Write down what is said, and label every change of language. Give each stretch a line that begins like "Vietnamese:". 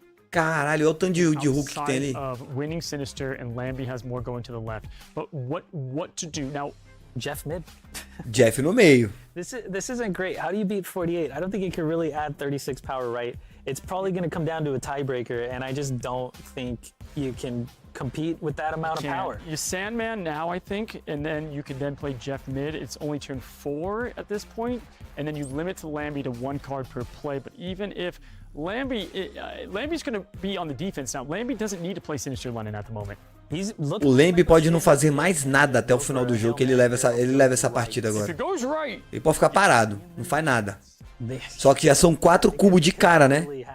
Portuguese: Caralho, olha o tanto de Hulk que tem ali.
English: Winning Sinister and Lambie has more going to the left. But what to do now? Jeff mid.
Portuguese: Jeff no meio.
English: This isn't great. How do you beat 48? I don't think you can really add 36 power, right? It's probably going to come down to a tiebreaker, and I just don't think you can compete with that amount of power. You Sandman now, I think, and then you can then play Jeff mid. It's only turn 4 at this point, and then you limit to Lambie to 1 card per play. But even if Lambie's going to be on the defense now. Lambie doesn't need to play Sinister Lennon at the moment.
Portuguese: O Lamb pode não fazer mais nada até o final do jogo, que ele leva essa partida agora. Ele pode ficar parado, não faz nada. Só que já são 4 cubos de cara, né?